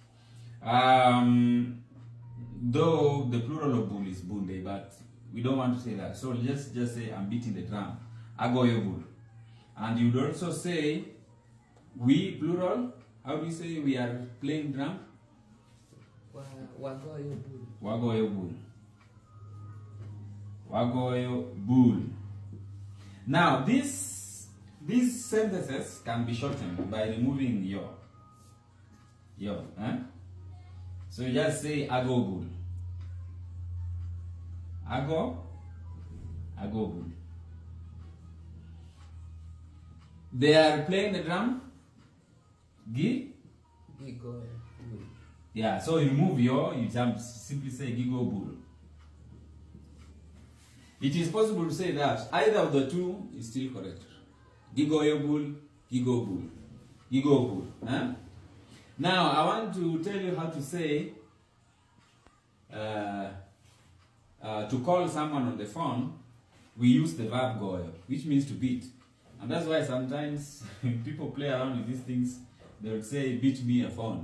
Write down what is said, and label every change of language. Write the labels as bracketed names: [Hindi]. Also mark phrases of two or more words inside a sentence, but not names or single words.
[English] Though the plural of bull is bunde, but we don't want to say that. So just say I'm beating the drum. [Acoli] Agoyo bull. [English] And you'd also say We, plural. How do you say we are playing drum? [Acoli] Wagoyo bul. Wagoyo bul. Wagoyo bul. [English] Now, these sentences can be shortened by removing yo. Eh? So you just say [Acoli] ago bul. Ago bul. [English] They are playing the drum. [Acoli] Gigo bul. [English] Yeah, so you remove yo, you simply say [Acoli] gigo bul. [English] It is possible to say that either of the two is still correct. [Acoli] Gigoyo bul, gigo bul. Gigo bul. Eh? [English] Now, I want to tell you how to say, to call someone on the phone, we use the verb goyo, which means to beat. And that's why sometimes people play around with these things. They would say, beat me a phone.